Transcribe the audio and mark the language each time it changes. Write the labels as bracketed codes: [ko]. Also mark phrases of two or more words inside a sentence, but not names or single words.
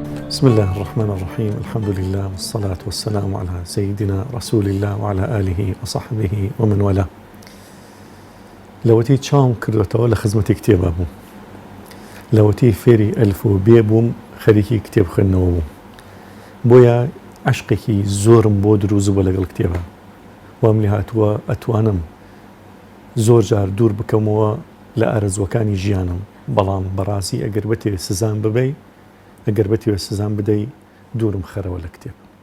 [ar] بسم الله الرحمن الرحيم. الحمد لله والصلاة والسلام على سيدنا رسول الله وعلى آله وصحبه ومن والاه. [ckb] لوتي تشام كردوتەوە لە خزمەتی کتێبە بووم، لەوەتی فێری ئەلف و بێ بووم، خەریکی کتێب خوێندنەوە بووم، بۆیە عەشقێکی زۆرم بۆ دروست بووە لەگەڵ کتێبە. وام لێ هاتووە ئەتوانم زۆر جار دوور بکەمەوە لە ئارەزوەکانی ژیانم، بەڵام بەڕاستی ئەگەر بەتێ سزان ببەی، ئەگەر بەتێ سزان بدەی، دوورم خەرەوە لە کتێب.